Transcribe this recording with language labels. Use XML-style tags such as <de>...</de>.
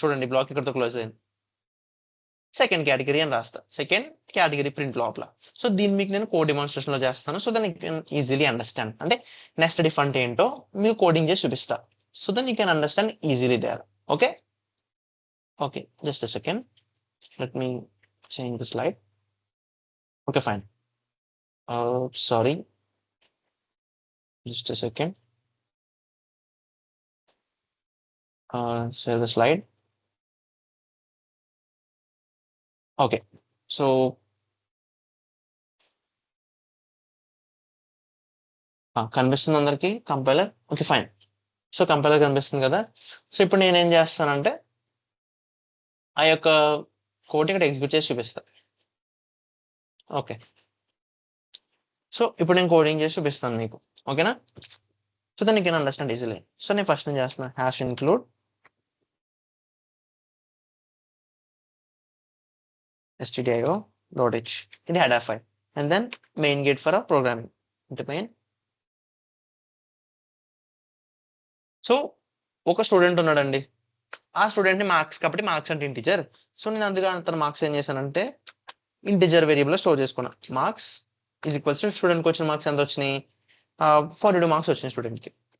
<te>చూడండి బ్లాక్ ఇక్కడతో క్లోజ్ అయింది, సెకండ్ కేటగిరీ అని రాస్తా, సెకండ్ కేటగిరీ ప్రింట్ లోపల. సో దీన్ని మీకు నేను కోడ్ డెమాన్స్ట్రేషన్ లో చేస్తాను,</te> <en>So then you can easily understand.</en> <te>అంటే నెక్స్ట్ ఇఫ్ అంటే ఏంటో మీకు కోడింగ్ చేసి చూపిస్తా,</te> <en>So then you can understand easily there. Okay okay, just a second, let me change the slide. Okay fine, sorry, just a second, share the slide.</en> <te>Okay, so కనిపిస్తుంది అందరికి compiler? Okay fine, so compiler కనిపిస్తుంది కదా. So ఇప్పుడు నేను ఏం చేస్తానంటే ఆ యొక్క కోడ్ ఇక్కడ ఎగ్జిక్యూట్ చేసి చూపిస్తా. ఓకే, సో ఇప్పుడు నేను కోడింగ్ చేసి చూపిస్తాను మీకు, ఓకేనా?</te> <en>So then you can understand easily.</en> <te>So నేను ఫస్ట్ నేను చేస్తున్నా</te> <en>Hash include stdio.h, ఇది header file, and then main gate for a programming into main.</en> <te>So ఒక స్టూడెంట్ ఉన్నాడండి, ఆ స్టూడెంట్ ని మార్క్స్ కాబట్టి మార్క్స్ అంటే ఇంటిజర్. సో నేను అందుగా తన మార్క్స్ ఏం చేశానంటే ఇంటిజర్ వేరియబుల్ స్టోర్ చేసుకున్నా. మార్క్స్ ఈజ్ ఈక్వల్స్ టు స్టూడెంట్కి వచ్చిన మార్క్స్ ఎంత వచ్చినాయి, 42 మార్క్స్ వచ్చినాయి స్టూడెంట్కి.</te>